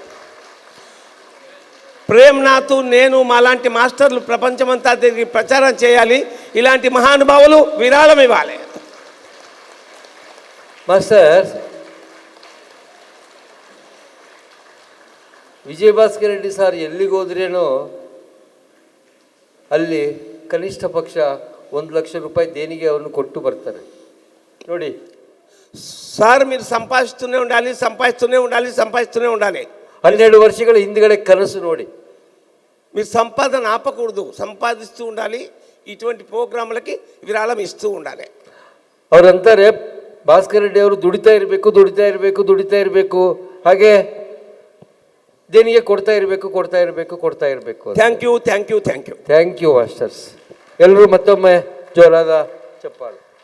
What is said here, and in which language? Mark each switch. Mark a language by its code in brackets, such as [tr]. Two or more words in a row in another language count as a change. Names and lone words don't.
[te] ప్రేమ్నాథ్, నేను మాలాంటి మాస్టర్లు ప్రపంచమంతా తిరిగి ప్రచారం చేయాలి. ఇలాంటి మహానుభావులు విరాళం ఇవ్వాలి. [kn] ಮಾಸ್ಟರ್ ವಿಜಯಭಾಸ್ಕರ್ ರೆಡ್ಡಿ ಸರ್ ಎಲ್ಲಿಗೆ ಹೋದ್ರೇನೋ ಅಲ್ಲಿ ಕನಿಷ್ಠ ಪಕ್ಷ 1,00,000 ರೂಪಾಯಿ ದೇಣಿಗೆ ಅವನು ಕೊಟ್ಟು ಬರ್ತಾರೆ ನೋಡಿ. [te] సార్ మీరు సంపాదిస్తూనే ఉండాలి, సంపాదిస్తూనే ఉండాలి, సంపాదిస్తూనే ఉండాలి. [kn] 12 ವರ್ಷಗಳ ಹಿಂದ್ಗಡೆ ಕನಸು ನೋಡಿ. [te] మీరు సంపాదన ఆపకూడదు, సంపాదిస్తూ ఉండాలి. ఇటువంటి ప్రోగ్రాంలకి విరాళం ఇస్తూ ఉండాలి. [kn] ಅವರಂತಾರೆ ಭಾಸ್ಕರ್ ರೆಡ್ಡಿ ಅವರು ದುಡಿತಾ ಇರಬೇಕು, ದುಡಿತಾ ಇರಬೇಕು, ದುಡಿತಾ ಇರಬೇಕು, ಹಾಗೆ ದೇಣಿಗೆ ಕೊಡ್ತಾ ಇರಬೇಕು, ಕೊಡ್ತಾ ಇರಬೇಕು, ಕೊಡ್ತಾ ಇರಬೇಕು. [en] thank you, thank you, thank you, thank you masters. [kn] ಎಲ್ಲರೂ ಮತ್ತೊಮ್ಮೆ ಜೋರಾದ ಚಪ್ಪಾಳೆ.